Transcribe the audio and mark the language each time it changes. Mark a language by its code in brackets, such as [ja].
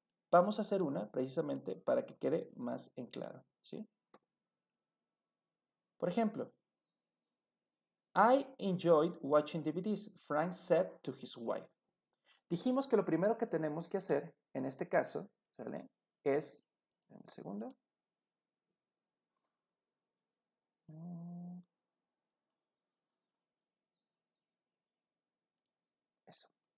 [es] Vamos a hacer una precisamente para que quede más en claro, ¿sí? [en] Por ejemplo, I enjoyed watching DVDs, Frank said to his wife. [es] Dijimos que lo primero que tenemos que hacer, en este caso, ¿sale? Es, un segundo. Eso.